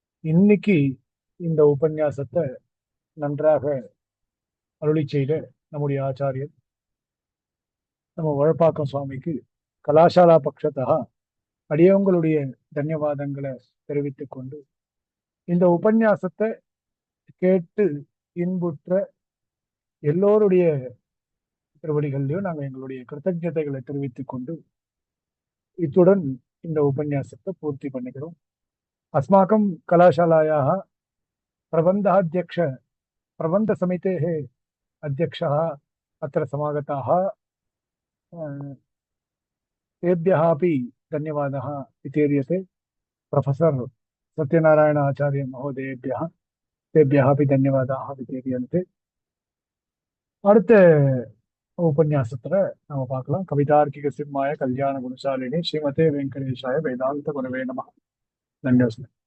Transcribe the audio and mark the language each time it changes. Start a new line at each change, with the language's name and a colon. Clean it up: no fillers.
Tamil: இன்னைக்கு இந்த உபன்யாசத்தை நன்றாக அருளி செய்த நம்முடைய ஆச்சாரியர் நம்ம வழப்பாக்கம் சுவாமிக்கு கலாசாலா பட்சத்தா அடியவங்களுடைய தன்யவாதங்களை தெரிவித்துக் கொண்டு, இந்த உபன்யாசத்தை கேட்டு இன்புற்ற எல்லோருடைய திருவடிகள்லையும் நாங்கள் எங்களுடைய கிருத்தஜதைகளை தெரிவித்துக் கொண்டு இத்துடன் இந்த உபன்யாசத்தை பூர்த்தி பண்ணிக்கிறோம்.
Sanskrit: அஸ்மாக்கம் கலாசாலாயாः प्रबन्धाध्यक्ष प्रबन्धसमितेः अध्यक्षः अत्र समागताः, तेभ्यः अपि धन्यवादः वितीर्यते. प्रोफेसर् सत्यनारायण आचार्य महोदयेभ्यः तेभ्यः अपि धन्यवादाः वितीर्यन्ते.
Tamil: அடுத்த உபன்யாசத்துல நம்ம பார்க்கலாம்.
Sanskrit: கவிதார்க்கிக சிம்மாய கல்யாண குணசாலினி ஸ்ரீமதே வெங்கடேஷாய வேதாந்த குரவே நமः. धन्यवाद.